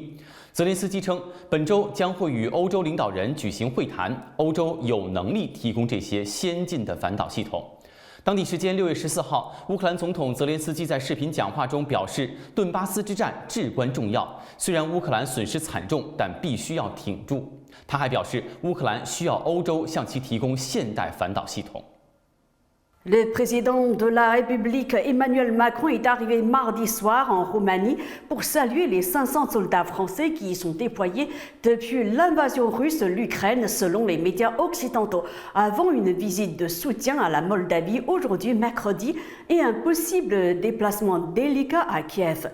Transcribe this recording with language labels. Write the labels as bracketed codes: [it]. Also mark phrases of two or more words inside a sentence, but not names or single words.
[zh] 泽连斯基称，本周将会与欧洲领导人举行会谈，欧洲有能力提供这些先进的反导系统。当地时间6月14号，乌克兰总统泽连斯基在视频讲话中表示，顿巴斯之战至关重要，虽然乌克兰损失惨重，但必须要挺住。他还表示，乌克兰需要欧洲向其提供现代反导系统。 [fr] Le président de la République Emmanuel Macron est arrivé mardi soir en Roumanie pour saluer les 500 soldats français qui y sont déployés depuis l'invasion russe de l'Ukraine selon les médias occidentaux, avant une visite de soutien à la Moldavie aujourd'hui mercredi et un possible déplacement délicat à Kiev.